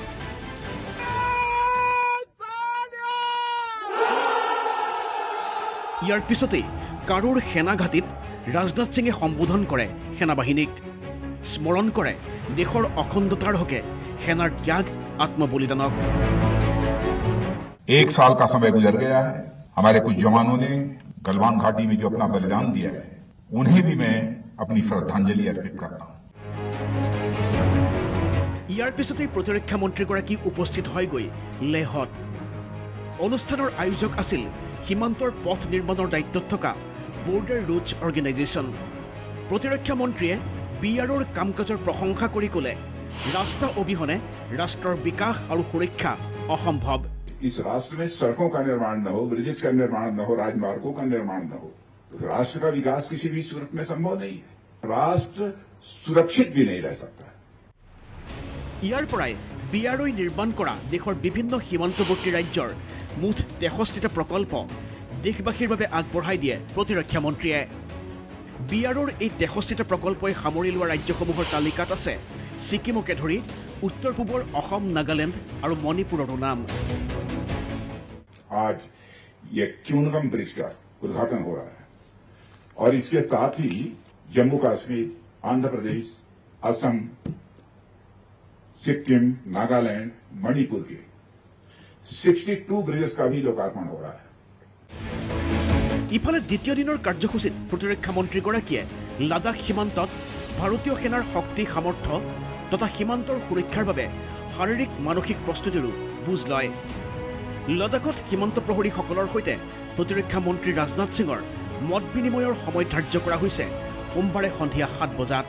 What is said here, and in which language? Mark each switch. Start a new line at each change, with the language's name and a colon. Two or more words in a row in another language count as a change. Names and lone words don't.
Assamese: ইয়াৰ পিছতেই কাৰোৰ সেনা ঘাটিত ৰাজনাথ সিঙে সম্বোধন কৰে সেনাবাহিনীক, স্মৰণ কৰে দেশৰ অখণ্ডতাৰ হকে সেনাৰ ত্যাগ আত্মবলিদানক।
Hindi: 1 साल का समय गुजर गया है, हमारे कुछ जवानों ने गलवान घाटी में जो अपना बलिदान दिया है उन्हें भी मैं अपनी श्रद्धांजलि अर्पित करता हूं।
Assamese: ইয়াৰ পিছতেই প্ৰতিৰক্ষা মন্ত্ৰীগৰাকী উপস্থিত হয়গৈ লেহত। অনুষ্ঠানৰ আয়োজক আছিল সীমান্তৰ পথ নিৰ্মাণৰ দায়িত্বত থকা বৰ্ডাৰ ৰোডছ অৰ্গেনাইজেশ্যন। প্ৰতিৰক্ষা মন্ত্ৰীয়ে BROৰ কাম কাজৰ প্ৰশংসা কৰি ক'লে ৰাস্তা অবিহনে ৰাষ্ট্ৰৰ বিকাশ আৰু সুৰক্ষা অসম্ভৱ।
Hindi: इस राष्ट्र में सड़कों का निर्माण न हो, ब्रिजेस का निर्माण न हो, राजमार्गों का निर्माण न हो तो राष्ट्र का विकास किसी भी सूरत में संभव नहीं है। राष्ट्र सुरक्षित भी नहीं रह सकता।
Assamese: ইয়াৰ পৰাই BROই নিৰ্মাণ কৰা দেশৰ বিভিন্ন সীমান্তৱৰ্তী ৰাজ্যৰ মুঠ 63টা প্ৰকল্প দেশবাসীৰ বাবে আগবঢ়াই দিয়ে প্ৰতিৰক্ষা মন্ত্ৰীয়ে। BROৰ এই 63টা প্ৰকল্পই সামৰি লোৱা ৰাজ্যসমূহৰ তালিকাত আছে ছিকিমকে ধৰি উত্তৰ পূবৰ অসম, নাগালেণ্ড আৰু মণিপুৰৰো নাম।
Hindi: आज ये क्यूनगम ब्रिज का उद्घाटन हो रहा है और इसके साथ ही जम्मू कश्मीर, आंध्र प्रदेश, असम, सिक्किम, नागालैंड, मणिपुर के 62 ब्रिजेस का भी लोकार्पण हो रहा है।
Assamese: ইফালে দ্বিতীয় দিনৰ কাৰ্যসূচীত প্ৰতিৰক্ষা মন্ত্ৰীগৰাকীয়ে লাডাখ সীমান্তত ভাৰতীয় সেনাৰ শক্তি সামৰ্থ্য তথা সীমান্তৰ সুৰক্ষাৰ বাবে শাৰীৰিক মানসিক প্ৰস্তুতিৰো বুজ লয়। লাডাখত সীমান্ত প্ৰহৰীসকলৰ সৈতে প্ৰতিৰক্ষা মন্ত্ৰী ৰাজনাথ সিঙৰ মত বিনিময়ৰ সময় ধাৰ্য কৰা হৈছে সোমবাৰে সন্ধিয়া 7 বজাত।